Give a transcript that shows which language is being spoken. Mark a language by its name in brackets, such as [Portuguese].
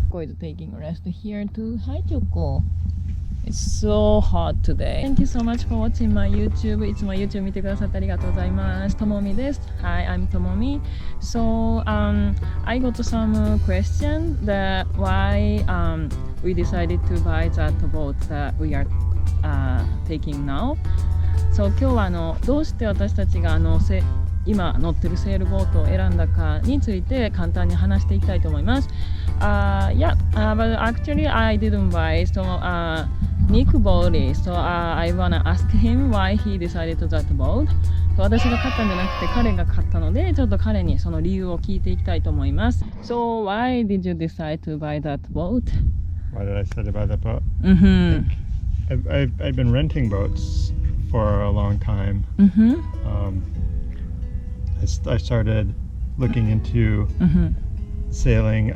[English] Choco is taking a rest here too. Hi, Choco. It's so hot today. Thank you so much for watching my YouTube. [Japanese] いつも YouTube 見てくださってありがとうございます。ともみです。 [English] Hi, I'm Tomomi. So, I got some question that why we decided to buy that boat that we are taking now. [Japanese] So, 今日はどうして私たちが今乗ってるセールボートを選んだかについて簡単に話していきたいと思います。 [English] Yeah, but actually I didn't buy, so Nick bought it, so I wanna ask him why he decided to that boat. [Japanese] 私が買ったんじゃなくて彼が買ったので、ちょっと彼にその理由を聞いていきたいと思います。 [English] So why did you decide to buy that boat? Why did I decide to buy that boat? Mm-hmm. I've been renting boats for a long time. Mm-hmm. I started looking into sailing.